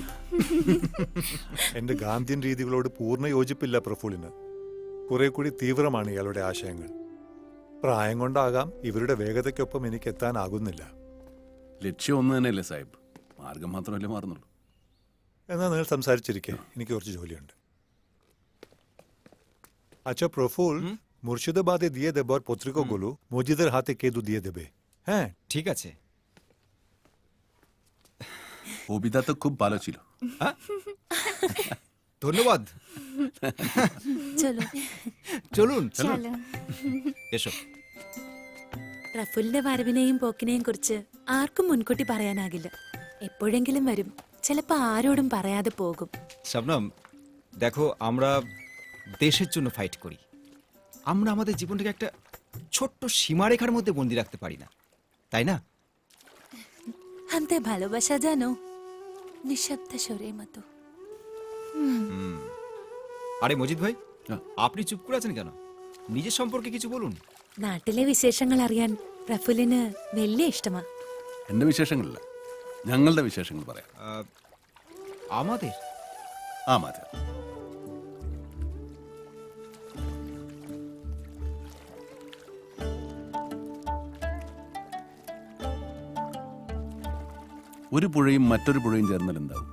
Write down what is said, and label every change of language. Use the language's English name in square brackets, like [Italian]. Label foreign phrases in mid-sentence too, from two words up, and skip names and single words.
[Malayalam] എന്റെ ഗാന്ധിയൻ രീതികളോട് പൂർണ്ണ യോജിപ്പില്ല പ്രഫുലിന്. കുറെ കൂടി തീവ്രമാണ് ഇയാളുടെ ആശയങ്ങൾ. പ്രായം കൊണ്ടാകാം ഇവരുടെ വേഗതയ്ക്കൊപ്പം എനിക്ക് എത്താനാകുന്നില്ല. ലക്ഷ്യം ഒന്ന് തന്നെയല്ലേ സാഹിബ്, മാർഗം മാത്രമല്ലേ മാറുന്നുള്ളൂ. എന്നാ നിങ്ങൾ സംസാരിച്ചിരിക്കെ, എനിക്ക് കുറച്ച് ജോലിയുണ്ട്. [Bangla] আচ্ছা প্রফুল, মুর্শিদাবাদে দিয়ে দেবার পত্রিকাগুলো মজিদের হাতে কেদু দিয়ে দেবে। হ্যাঁ ঠিক আছে। কবিতা তো খুব ভালো ছিল। ধন্যবাদ। চলো চলুন চলো. এসো। [Malayalam] റഫുലിന്റെ വരവിനെയും പോക്കിനെയും കുറിച്ച് ആർക്കും മുൻകൂട്ടി പറയാനാകില്ല. എപ്പോഴെങ്കിലും വരും, ചിലപ്പോ ആരോടും പറയാതെ പോകും. [Bangla] শবনম, দেখো আমরা দেশের জন্য ফাইট করি। আমরা আমাদের জীবনটাকে একটা ছোট্ট সীমারেখার মধ্যে বন্দি রাখতে পারি না, তাই না? আমাদের ভালোবাসা জানো নিঃশব্দ স্বরের মতো। আরে মজিদ ভাই, আপনি চুপ করে আছেন কেন? নিজের সম্পর্কে কিছু বলুন। [Malayalam] നാട്ടിലെ വിശേഷങ്ങൾ അറിയാൻ റഫുലിന് വലിയ ഇഷ്ടമാ. എൻ്റെ വിശേഷങ്ങളില്ല, ഞങ്ങളുടെ വിശേഷങ്ങൾ പറയാം. [Bangla] আমাদের [Malayalam] ആ മാതെ. ഒരു പുഴയും മറ്റൊരു പുഴയും ചേർന്നാൽ എന്താവും?